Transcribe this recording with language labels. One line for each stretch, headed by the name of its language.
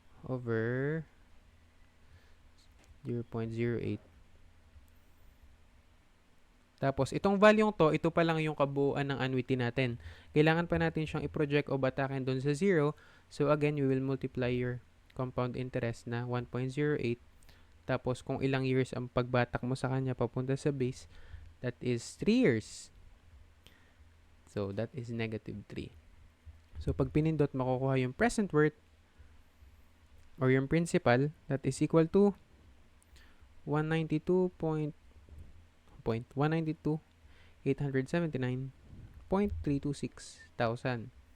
English: Over 0.08.
Filipino: Tapos, itong value to, ito pa lang yung kabuuan ng annuity natin. Kailangan pa natin siyang i-project o batakin doon sa 0.
English: So, again, we will multiply your compound interest na 1.08.
Filipino: Tapos, kung ilang years ang pagbatak mo sa kanya papunta sa base,
English: that is 3 years. So, that is negative 3. So,
Filipino: pag pinindot, makukuha yung
English: present worth or yung principal, that is equal to 192,879.326 thousand.